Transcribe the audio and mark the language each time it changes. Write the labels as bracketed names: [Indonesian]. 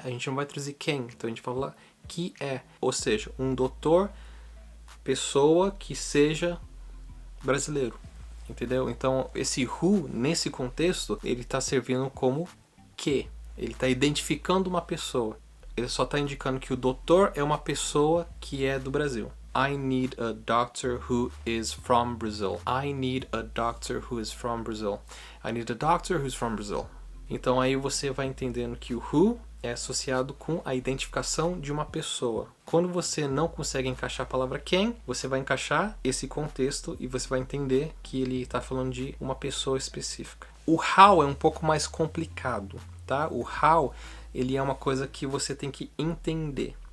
[Portuguese] A gente não vai traduzir quem. Então, a gente fala que é. Ou seja, um doutor, pessoa que seja brasileiro, entendeu? Então, esse who, nesse contexto, ele está servindo como que. Ele está identificando uma pessoa. Ele só está indicando que o doutor é uma pessoa que é do Brasil. [English] I need a doctor who is from Brazil. I need a doctor who is from Brazil. I need a doctor who is from Brazil. [Portuguese] Então, aí você vai entendendo que o who é associado com a identificação de uma pessoa. Quando você não consegue encaixar a palavra quem, você vai encaixar esse contexto e você vai entender que ele está falando de uma pessoa específica. O how é um pouco mais complicado, tá? O how, ele é uma coisa que você tem que entender.